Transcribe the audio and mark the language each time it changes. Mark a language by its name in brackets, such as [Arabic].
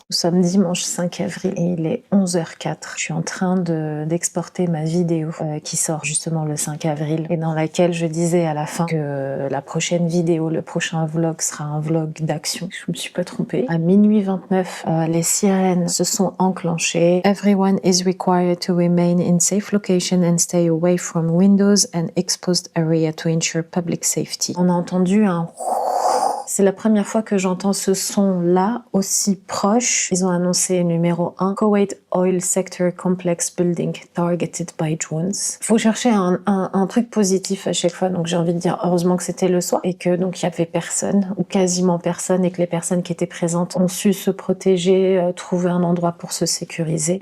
[French] Nous sommes dimanche 5 avril et il est 11h04. Je suis en train d'exporter ma vidéo qui sort justement le 5 avril et dans laquelle je disais à la fin que la prochaine vidéo, le prochain vlog sera un vlog d'action. Je me suis pas trompée. À minuit 29, les sirènes se sont enclenchées. [English] Everyone is required to remain in safe location and stay away from windows and exposed area to ensure public safety. [French] On a entendu un... C'est la première fois que j'entends ce son-là aussi proche. Ils ont annoncé numéro 1, [English] Kuwait Oil Sector Complex Building Targeted by Drones. [French] Faut chercher un truc positif à chaque fois, donc j'ai envie de dire heureusement que c'était le soir et que donc il y avait personne ou quasiment personne et que les personnes qui étaient présentes ont su se protéger, trouver un endroit pour se sécuriser.